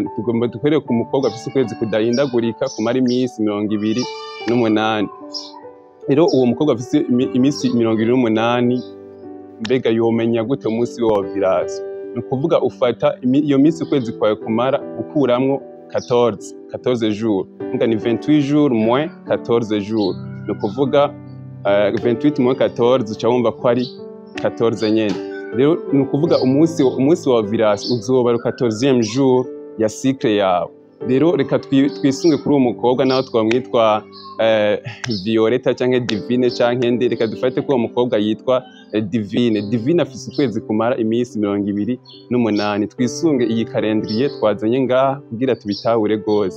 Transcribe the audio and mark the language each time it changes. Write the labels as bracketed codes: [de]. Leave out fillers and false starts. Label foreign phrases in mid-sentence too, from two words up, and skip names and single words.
[rn] Tugomba dukorere ku mukobwa afise ukwezi kudahindagurika kumara iminsi 28. Rero uwo mukobwa afise iminsi 28, mbega yomenya gute umunsi wa ovulation? Ni ukuvuga ufata iyo minsi ukwezi kwawe kumara ukuramwo 14 jours. Nga ni [fr] 28 jours moins 14 jours. [rn] Ni ukuvuga 28 moins 14 uca wumva ko ari 14 nyene. Rero ni ukuvuga umunsi wa ovulation uzoba [fr] le 14e jour [rn] ya cycle yawe. Rero reka twisunge kuri uwo mukobwa naho twamwitwa Violeta canke Divine canke nde, reka dufate ko uwo mukobwa yitwa Divine. Divine afise ukwezi kumara iminsi 28. Twisunge iyi calendrier twazanye ngaha kugira tubitahure gose.